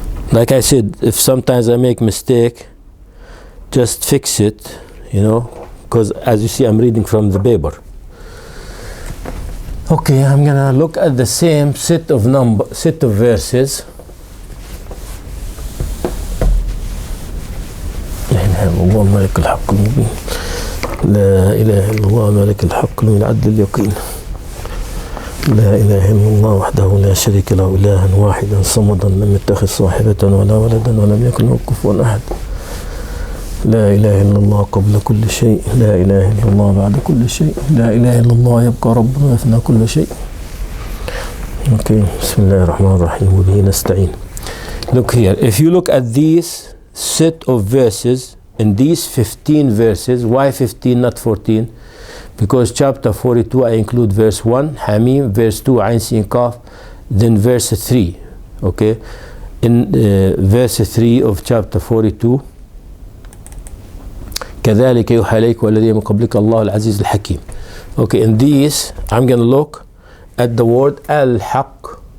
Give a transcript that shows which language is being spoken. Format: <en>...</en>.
<en>Like I said, if sometimes I make mistake, just fix it, because as you see, I'm reading from the paper. Okay, I'm gonna look at the same set of verses.</en> <ar>الله ملك الحق المبين لا إله إلا الله ملك الحق من العدل اليقين لا إله إلا الله وحده لا شريك له إلها واحدا صمدا لم يتخذ صاحبة ولا ولدا ولم يكن له كفوا أحد لا إله إلا الله قبل كل شيء لا إله إلا الله بعد كل شيء لا إله إلا الله يبقى ربنا يفنى كل شيء. Okay, بسم الله الرحمن الرحيم وبه نستعين.</ar> <en>Look here, if you look at these set of verses, in these 15 verses, why 15 not 14? Because chapter 42 I include verse 1 Hamim, verse 2 Ain Sin Kaf, then verse 3. Okay, in verse 3 of chapter 42</en> <ar>كذلك يوحى إليك والذين من قبلك الله العزيز الحكيم.</ar> <en>Okay, in these I'm going to look at the word al-haq.</en>